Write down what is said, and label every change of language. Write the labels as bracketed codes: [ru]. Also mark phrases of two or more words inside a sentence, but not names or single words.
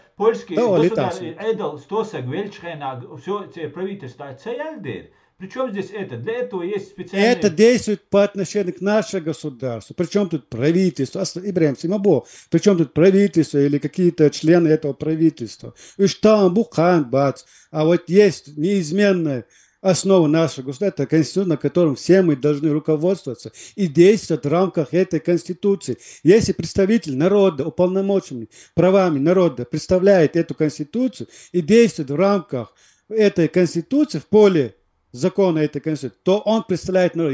[ru] Польский государство, все эти правительства, причем здесь это? Для этого есть специальные... Это действует по отношению к нашему государству. Причем тут правительство? Ибрахим Симабо. Причем тут правительство или какие-то члены этого правительства? И там Бухан, бац. А есть неизменная основа нашего государства, это Конституция, на котором все мы должны руководствоваться и действовать в рамках этой Конституции. Если представитель народа, уполномоченный правами народа, представляет эту Конституцию и действует в рамках этой Конституции, в поле закона этой Конституции, то он представляет народ.